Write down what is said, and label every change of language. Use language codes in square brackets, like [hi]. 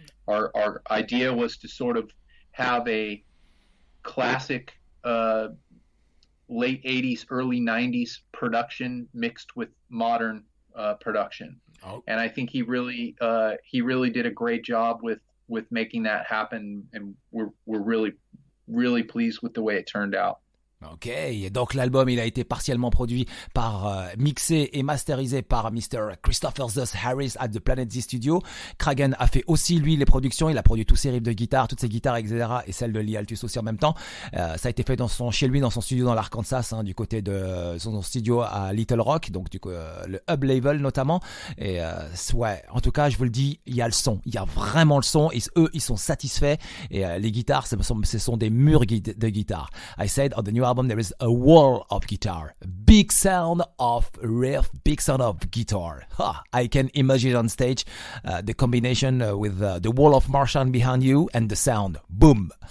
[en] Our idea was to sort of have a classic late 80s, early 90s production mixed with modern production. Oh. And I think he really did a great job with making that happen, and we're really, really pleased with the way it turned out. [fr] Ok, donc l'album il a été partiellement produit mixé et masterisé par Mr. Christopher Zus Harris [en] at the Planet Z Studio. [fr] Kragen a fait aussi lui les productions, il a produit tous ses riffs de guitare, toutes ses guitares etc. et celles de Lee Altus aussi en même temps. Ça a été fait chez lui dans son studio dans l'Arkansas, du côté de son studio à Little Rock, donc du coup le Hub Label notamment. Et ouais, en tout cas je vous le dis, il y a le son, il y a vraiment le son. Et eux ils sont satisfaits et les guitares ce sont des murs de guitare. [en] I said on the new album there is a wall of guitar, big sound of riff, big sound of guitar. I can imagine on stage the combination with the wall of Martian behind you and the sound, boom.